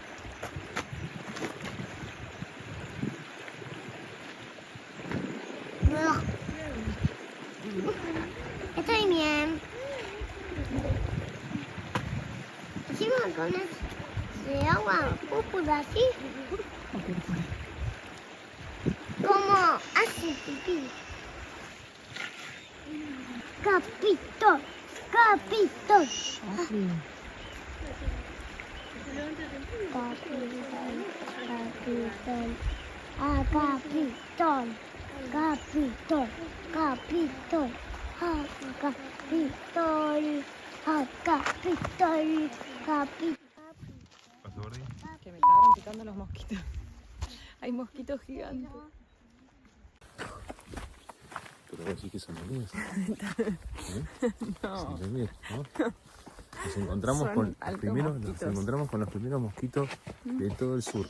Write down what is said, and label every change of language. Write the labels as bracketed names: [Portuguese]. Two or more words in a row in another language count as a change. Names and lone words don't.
[Spanish] Estoy bien. Encima con ese agua púrpura así. Como hace pipí. Capitón. Capitón. Capitón. Ah, capitón. Capitón. Capitón. Ah, capitón. Ah, capitón. Capitón. Que me estaban picando los mosquitos. Hay mosquitos gigantes. Pero vos decís que son hormigas. No. Son hormigas, ¿no? Nos encontramos con los primeros mosquitos de todo el sur.